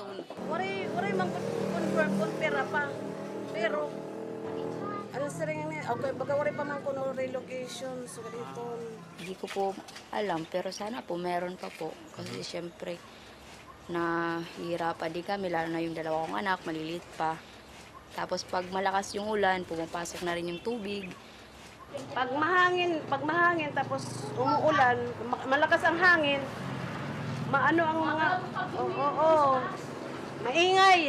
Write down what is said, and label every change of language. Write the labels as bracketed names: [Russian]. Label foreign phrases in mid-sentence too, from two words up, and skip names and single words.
[Waray] Waray man confirm kun pera pa. Pero ano siring ni okay baga waray pa man kuno relocation sugad ito. [Filipino] Hindi ko po alam pero sana po meron pa po kasi syempre nahihirapan din kami lalo na yung 2 kong anak maliliit pa. Tapos pag malakas yung ulan, pumapasok na rin yung tubig. Pag mahangin tapos umuulan, malakas ang hangin, maano ang mga maingay.